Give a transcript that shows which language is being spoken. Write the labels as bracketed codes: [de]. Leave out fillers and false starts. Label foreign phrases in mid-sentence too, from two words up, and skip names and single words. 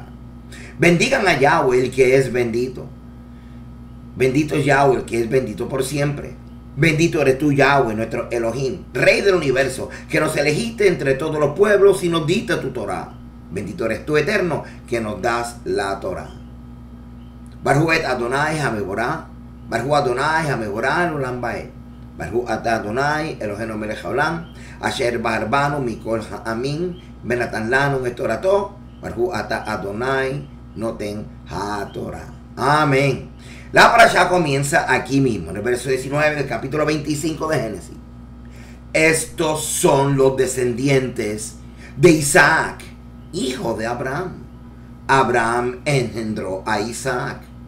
[es] Bendigan a Yahweh, el que es bendito. Bendito es Yahweh, el que es bendito por siempre. Bendito eres tú, Yahweh, nuestro Elohim, Rey del universo, que nos elegiste entre todos los pueblos y nos diste tu Torah. Bendito eres tú, Eterno, que nos das la Torah. [he] ברוך אדוני המבורך. ברוך אדוני המבורך עולם ועד. ברוך אתה אדוני אלוהינו מלך העולם אשר בחר בנו מכל העמים ונתן לנו את תורתו. ברוך אתה אדוני נותן התורה. [es] Amén. La parasha comienza aquí mismo, en el verso 19 del capítulo 25 de Génesis. Estos son los descendientes de Isaac, hijo de Abraham. Abraham engendró a Isaac.